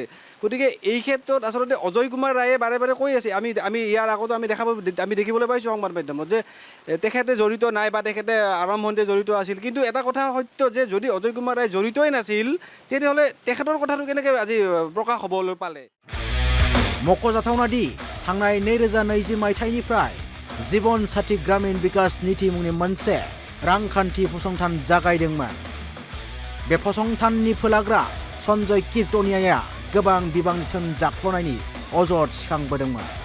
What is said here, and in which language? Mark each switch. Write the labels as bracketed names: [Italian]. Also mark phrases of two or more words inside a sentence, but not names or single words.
[Assamese] গতিকে এই ক্ষেত্ৰত আচলতে অজয় কুমাৰ ৰায়ে বাৰে বাৰে কৈ আছে, আমি ইয়াৰ আগতো আমি দেখিবলৈ পাইছোঁ সংবাদ মাধ্যমত যে তেখেতে জড়িত নাই বা তেখেতে আৰম্ভণিতে জড়িত আছিল। কিন্তু এটা কথা সত্য যে যদি অজয় কুমাৰ ৰায় জড়িতই নাছিল তেতিয়াহ'লে তেখেতৰ কথাটো কেনেকৈ আজি প্ৰকাশ হ'বলৈ পালে। [Bodo] मख'जाथावना दि थांनाय 2020 मायथाइनिफ्राय जीवन साथी ग्रामीण विकास नीति मुंनि मोनसे रांखान्थि फसंथान जागायदोंमोन। बे फसंथाननि फोलाग्रा सन्जय कीर्तनियाया गोबां बिबांनि धोन जाख्ल'नायनि अजद सिखांबोदोंमोन।